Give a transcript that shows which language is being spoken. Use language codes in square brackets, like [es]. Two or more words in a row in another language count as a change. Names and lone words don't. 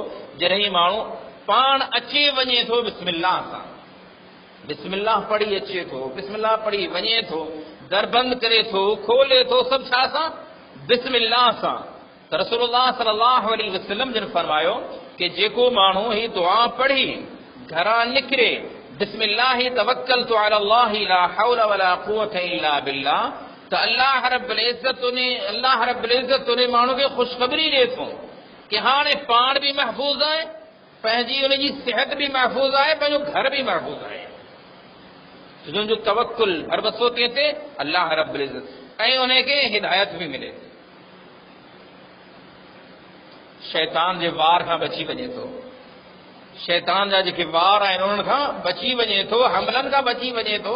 [sd] जॾहिं माण्हू पाण अचे वञे थो बिस्मिल्लाह सां, बिस्मिल्लाह पढ़ी अचे थो, बिस्मिल्लाह पढ़ी वञे थो, दर बंदि करे थो, खोले थो, सभु छा सां? बिस्मिल्लाह सां। त रसूलुल्लाह [ar] صلى الله عليه وسلم [sd] जिन फरमायो कि जेको माण्हू ही दुआ पढ़ी घरां निकिरे, [ar] بسم الله توكلت على الله لا حول ولا قوة إلا بالله, [sd] त अल्लाह रब्बुल इज़्ज़त उन माण्हू खे ख़ुशख़बरी ॾिए थो कि हाणे पाण बि महफ़ूज़ आहे, पंहिंजी उनजी सिहत बि महफ़ूज़ आहे, पंहिंजो घर बि महफ़ूज़ आहे। जो तवक्कुल हर बसो थिए अल्लाह रब्बुल इज़्ज़त, ऐं उनखे हिदायत बि मिले, शैतान जे वार खां बची वञे थो, शैतान जा जेके वार आहिनि उन्हनि खां बची वञे थो, हमलनि खां बची वञे थो।